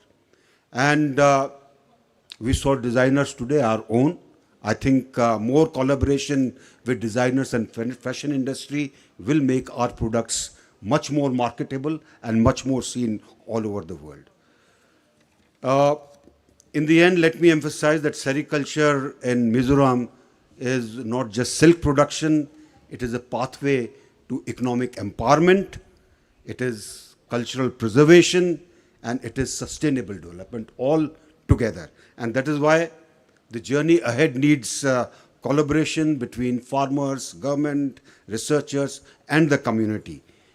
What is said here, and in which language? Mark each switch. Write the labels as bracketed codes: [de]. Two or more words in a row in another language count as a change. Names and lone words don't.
[en] And we saw designers today, our own. I think more collaboration with designers and fashion industry will make our products much more marketable and much more seen all over the world. In the end, let me emphasize that sericulture in Mizoram is not just silk production, it is a pathway to economic empowerment, it is cultural preservation, and it is sustainable development all together. And that is why the journey ahead needs collaboration between farmers, government, researchers, and the community.